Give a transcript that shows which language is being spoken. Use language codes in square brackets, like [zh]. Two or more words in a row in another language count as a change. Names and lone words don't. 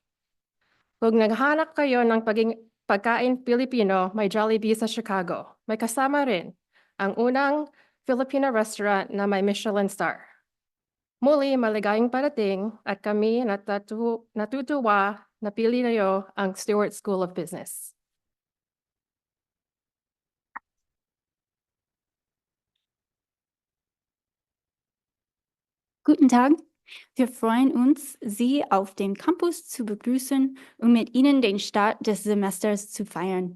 [tl] Kung naghanap kayo ng pagkain Pilipino, may Jollibee sa Chicago. May kasama rin ang unang [en] Filipino restaurant [tl] na may Michelin star. Muli, maligayang parating at kami natutuwa na pili niyo ang Stewart School of Business. [de] Guten Tag. Wir freuen uns, Sie auf dem Campus zu begrüßen und mit Ihnen den Start des Semesters zu feiern.